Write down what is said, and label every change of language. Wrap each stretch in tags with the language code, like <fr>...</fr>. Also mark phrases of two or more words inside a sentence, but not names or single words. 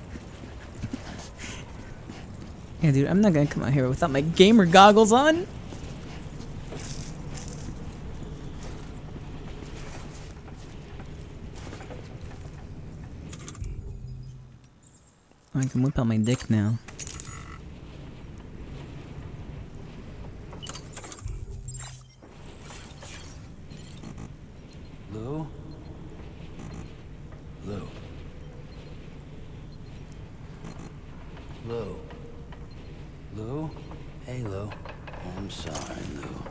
<en>Yeah, dude, I'm not gonna come out here without my gamer goggles on. I can whip out my dick now. Lou? Lou. Lou. Lou? Hey, Lou. I'm sorry, Lou.</en>